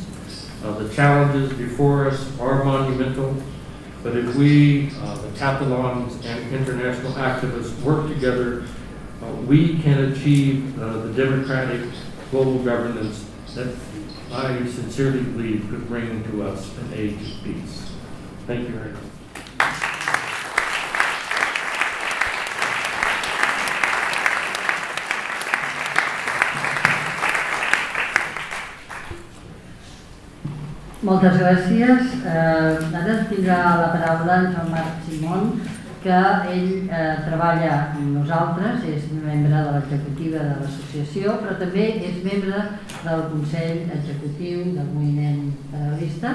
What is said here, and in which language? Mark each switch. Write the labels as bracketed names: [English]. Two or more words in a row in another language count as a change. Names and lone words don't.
[English] The challenges before us are monumental, but if we, the Catalans and international activists, work together, we can achieve the democratic global governance that I sincerely believe could bring to us an age of peace. Thank you very much. [Catalan] Moltes gràcies. Ara tindrà la paraula en Jean-Marc Simon, que ell treballa amb nosaltres, és membre de l'executiva de l'associació, però també és membre del Consell Executiu del Moviment Federalista.